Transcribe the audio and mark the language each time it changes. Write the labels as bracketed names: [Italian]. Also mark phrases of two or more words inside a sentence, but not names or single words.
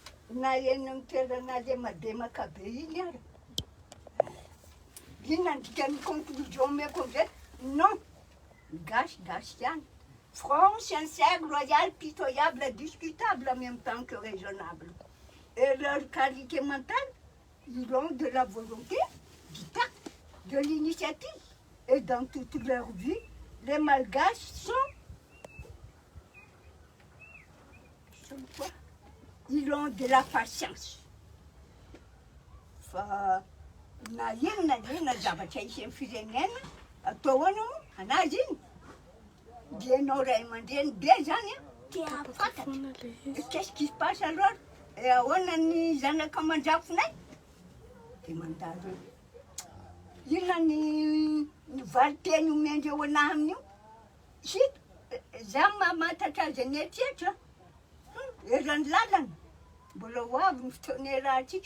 [Malagasy] na eny amin'ny toerana le mademaka be iny ary. Iny nandikany conclusion meko amizay, non, gasy ihany. [French] Franc, sincère, loyal, pitoyable, discutable en même temps que raisonnable. Et leur qualité mentale, ils ont de la volonté, du tact, de l'initiative. Et dans toute leur vie, les Malgaches sont quoi? Ils ont de la patience. [Malagasy] Fa na inona zavatra isy amin'ny firenena atao anao anazy iny dia anao ray aman-dreny be zany tia fantatra. [French] Qu'est-ce qui se passe alors? [Malagasy] E ahoana ny zanaka aman-drafonay? Dia mandalo inona ny valiteny omendreo anahy amin'io? Hita, zaho mamantatra azy any etrehitra. Eran'ny lalana, mbola ho avy ny fotoana rahantsika.